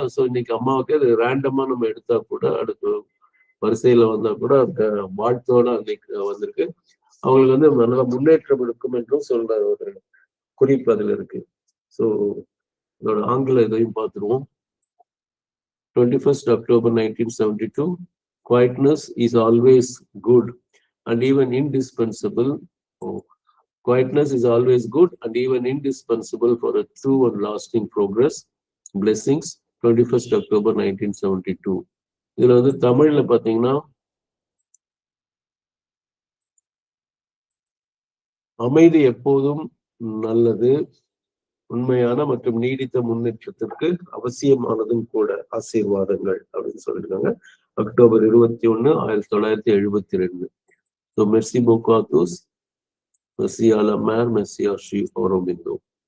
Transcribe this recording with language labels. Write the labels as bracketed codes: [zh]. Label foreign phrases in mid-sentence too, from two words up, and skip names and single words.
[ta] ஸோ இன்னைக்கு அம்மாவுக்கு அது ரேண்டமா நம்ம எடுத்தா கூட, அடுத்த வரிசையில வந்தா கூட அந்த வாழ்த்தோட அன்னைக்கு வந்திருக்கு. அவங்களுக்கு நல்ல முன்னேற்றம் இருக்கும் என்றும் சொல்ற ஒரு குறிப்பு அதுல இருக்கு. ஸோ இதோட ஆங்கில இதையும் பார்த்துருவோம். [en] 21st October 1972. Quietness is always good and even indispensable. Quietness is always good and even indispensable for a true and lasting progress. Blessings, 21st October 1972. [ta] இதுல தமிழ்ல பாத்தீங்கன்னா அமைதி எப்போதும் நல்லது, உண்மையான மற்றும் நீடித்த முன்னேற்றத்திற்கு அவசியமானதும் கூட. ஆசீர்வாதங்கள். அப்படின்னு சொல்லியிருக்காங்க. அக்டோபர் 21, 1972. [fr] ஸோ மெர்சி beaucoup à tous. Merci à la mère, merci à Aurobindo.